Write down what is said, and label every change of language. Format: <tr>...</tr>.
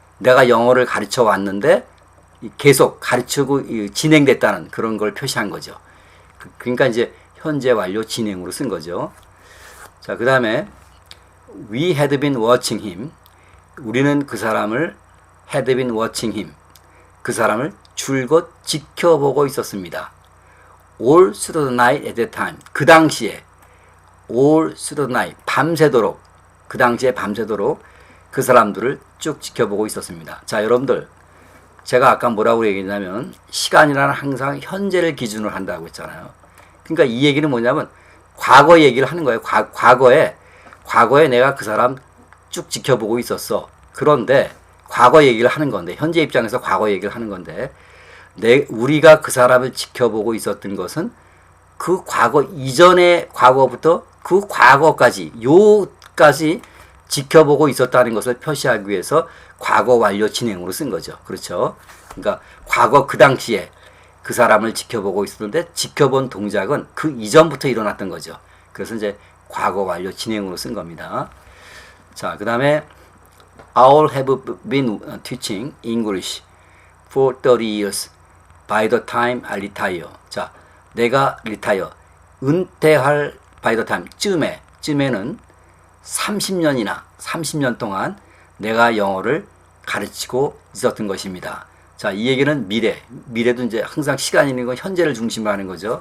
<ko>내가 영어를 가르쳐 왔는데 계속 가르치고 진행됐다는 그런 걸 표시한 거죠. 그러니까 이제 현재 완료 진행으로 쓴 거죠. 자, 그 다음에</ko> <en>we had been watching him.</en> <ko>우리는 그 사람을</ko> <en>had been watching him.</en> <ko>그 사람을 줄곧 지켜보고 있었습니다.</ko> <en>all through the night at that time.</en> <ko>그 당시에</ko> <en>all through the night.</en> <ko>밤새도록, 그 당시에 밤새도록 그 사람들을 쭉 지켜보고 있었습니다. 자, 여러분들, 제가 아까 뭐라고 얘기했냐면 시간이라는 항상 현재를 기준으로 한다고 했잖아요. 그러니까 이 얘기는 뭐냐면 과거 얘기를 하는 거예요. 과거에 내가 그 사람 쭉 지켜보고 있었어. 그런데 과거 얘기를 하는 건데, 현재 입장에서 과거 얘기를 하는 건데, 우리가 그 사람을 지켜보고 있었던 것은 그 과거 이전의 과거부터 그 과거까지, 요까지 지켜보고 있었다는 것을 표시하기 위해서 과거 완료 진행으로 쓴 거죠. 그렇죠? 그러니까 과거 그 당시에 그 사람을 지켜보고 있었는데 지켜본 동작은 그 이전부터 일어났던 거죠. 그래서 이제 과거 완료 진행으로 쓴 겁니다. 자, 그 다음에</ko> <en>I'll have been teaching English for 30 years by the time I retire.</en> <ko>자, 내가 retire, 은퇴할</ko> <en>by the time,</en> <ko>쯤에는 30년 동안 내가 영어를 가르치고 있었던 것입니다. 자, 이 얘기는 미래도 이제 항상 시간이 있는 건 현재를 중심으로 하는 거죠.</ko>